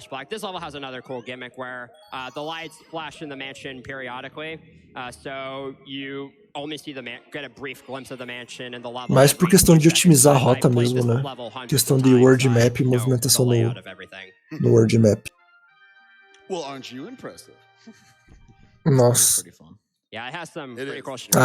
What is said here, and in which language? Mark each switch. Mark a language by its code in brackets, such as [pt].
[en] This level has another cool gimmick where the lights flash in the mansion periodically, so you only see get a brief glimpse of the mansion and the level. [pt] Mas por questão de otimizar a rota mesmo, né? Questão de world map e movimentação no world map. [en] Well, aren't you impressive? [pt] Nossa. [en] Yeah, it has some pretty cool shit.